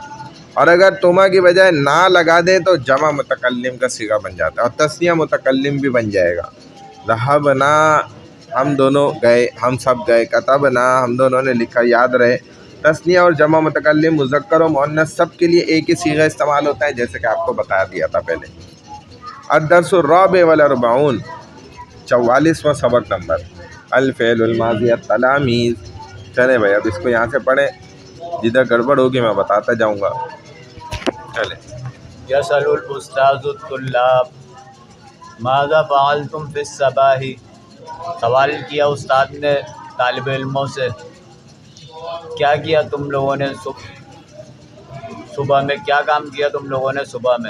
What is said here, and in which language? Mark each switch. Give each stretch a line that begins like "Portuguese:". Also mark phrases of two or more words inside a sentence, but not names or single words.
Urdu: اور اگر تُما کی بجائے نا لگا دیں تو جمع متکلم کا صیغہ بن جاتا ہے، اور تثنیہ متکلم بھی بن جائے گا. ذهبنا، ہم دونوں گئے، ہم سب گئے. کتبنا، ہم دونوں نے لکھا، یاد رہے۔ تثنیہ اور جمع متکلم، مذکر اور مؤنث، سب کے لیے ایک ہی صیغہ استعمال ہوتا ہے، جیسے کہ آپ کو بتا دیا تھا پہلے.
Arabic: الدرس الرابع والأربعون,
Urdu: 44واں سبق نمبر,
Arabic: الفعل الماضي التلاميذ.
Urdu: چلے بھائی، اب اس کو یہاں سے پڑھیں، جدھر گڑبڑ ہوگی میں بتاتا جاؤں گا. چلے.
Arabic: يسأل الأستاذ الطلاب ماذا فعلتم في الصباح,
Urdu: سوال کیا استاد نے طالب علموں سے، کیا کیا تم لوگوں نے صبح میں، کیا کام کیا تم لوگوں نے صبح میں.